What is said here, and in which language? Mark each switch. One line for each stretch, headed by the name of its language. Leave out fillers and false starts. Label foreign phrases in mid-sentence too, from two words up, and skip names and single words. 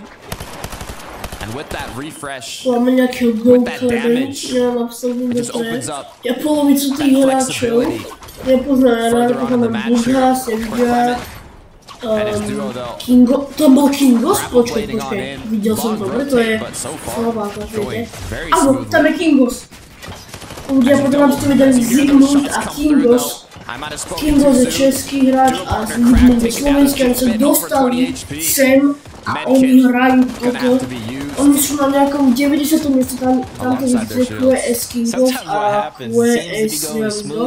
English: And with that refresh, with that damage, it just opens up that flexibility further on in the match here for Clement. And his duo though, grappling on in, long rotate, but so far going very smoothly.
Slovak: Ľudia potom aby ste vedeli Zigmund a Kingos. Kingos je český hráč a Zigmund je slovenský, oni sa dostali sem a oni hrajú toto. Oni sú na nejakom 90. mieste, tam to vidíte QS Kingos a QS Zigmund.